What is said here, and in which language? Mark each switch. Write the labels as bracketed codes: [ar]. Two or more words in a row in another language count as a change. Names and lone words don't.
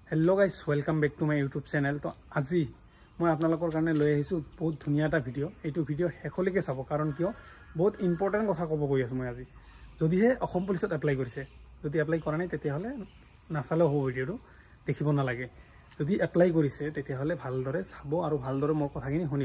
[en] hello guys welcome back to my YouTube channel. [hi] तो आज मैं [as] আপোনালোকৰ কাৰণে লৈ আহিছো বহুত ধুনীয়া এটা ভিডিও। এইটো ভিডিও শেষলৈকে চাব কাৰণ কিয় বহুত ইম্পৰ্টেন্ট কথা ক'ব গৈ আছো মই আজি। যদিহে অসম পুলিচত এপ্লাই কৰিছে, যদি এপ্লাই কৰা নাই তেতিয়াহলে নাচালেও হ'ব, ভিডিওটো দেখিব নালাগে। যদি এপ্লাই কৰিছে তেতিয়াহলে ভালদৰে চাব আৰু ভালদৰে মোৰ কথাখিনি শুনিব।